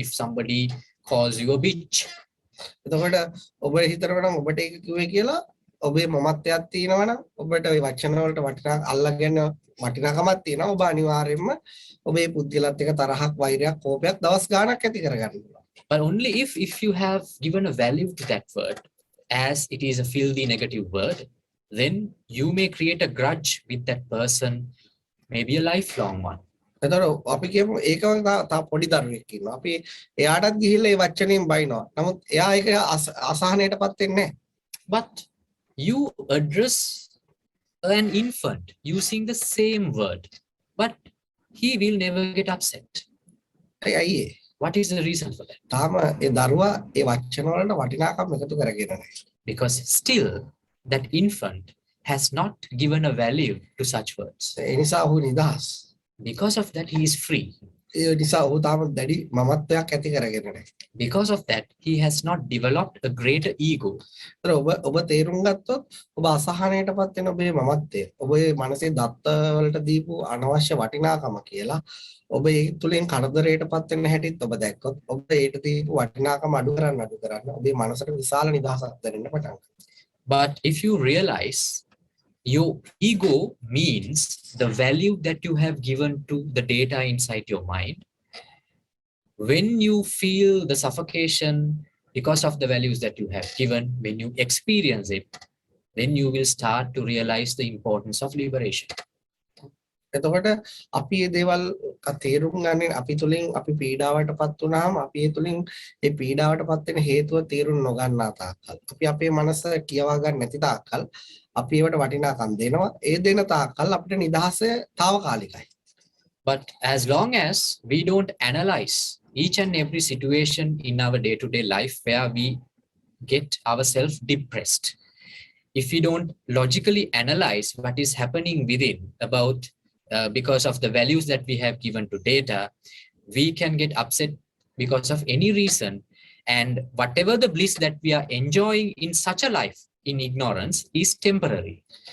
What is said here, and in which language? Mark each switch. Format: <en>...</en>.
<en>If somebody calls you a bitch,</en> <si>එතකොට ඔබ හිතනවා නම් ඔබට ඒක කිව්වේ කියලා ඔබේ මමත්වයක් තියෙනවා නම් ඔබට ওই වචන වලට අල්ලගෙන වටිනාකමක් තියෙනවා. ඔබ අනිවාර්යයෙන්ම ඔබේ පුද්ගලත් එක්ක තරහක් වෛරයක් කෝපයක් දවස් ගාණක් ඇති කරගන්න පුළුවන්.</si> <en>But only if you have given a value to that word as it is a filthy negative word, then you may create a grudge with that person, maybe a lifelong one.</en> <si>එතකොට අපි කියමු ඒකම තා පොඩි දරුවෙක් ඉන්නවා. අපි එයාටත් ගිහිල්ලා ඒ වචනෙන් බයිනවා. නමුත් එයා ඒක අසහනයටපත් වෙන්නේ නැහැ.</si> <en>But you address an infant using the same word, but he will never get upset.</en> <si>ඇයි ඒ?</si> <en>What is the reason for that?</en> <si>තාම ඒ දරුවා ඒ වචන වලට වටිනාකම් එකතු කරගෙන නැහැ.</si> <en>Because still that infant has not given a value to such words.</en> <si>ඒ නිසා ඔහු නිදහස්.</si> <en>Because of that, he is free.</en> <si>ඒ නිසා ඔහු තාම දැඩි මමත්වයක් ඇති කරගෙන නැහැ.</si> <en>Because of that, he has not developed a greater ego.</en> <si>ඔබ තේරුම් ගත්තොත් ඔබ අසහනයටපත් වෙන ඔබේ මමත්වය ඔබේ මනසේ දත්ත වලට දීපු අනවශ්‍ය වටිනාකම කියලා ඔබ ඒ තුලින් කරදරයටපත් වෙන හැටිත් ඔබ දැක්කොත් ඔබ ඒට දීපු වටිනාකම අඩු කරන්න ඔබේ මනසට විශාල නිදහසක් දැනෙන්න පටන් ගන්නවා.</si> <en>But if you realize your ego means the value that you have given to the data inside your mind, when you feel the suffocation because of the values that you have given, when you experience it, then you will start to realize the importance of liberation.</en> <si>එතකොට අපි මේ දේවල් තේරුම් ගන්න අපි තුලින් අපි පීඩාවටපත් වුණාම අපි ඒ තුලින් ඒ පීඩාවටපත් වෙන හේතුව තේරුම් නොගන්නා තාක්කල් අපි අපේ මනස කියවා ගන්න නැති තාක්කල් අපි ඒවට වටිනාකම් දෙනවා ඒ දෙන තාක්කල් අපිට නිදහස తాවකාලිකයි.</si> <en>But as long as we don't analyze each and every situation in our day-to-day life where we get ourselves depressed, if we don't logically analyze what is happening within about because of the values that we have given to data, we can get upset because of any reason, and whatever the bliss that we are enjoying in such a life in ignorance is temporary.</en>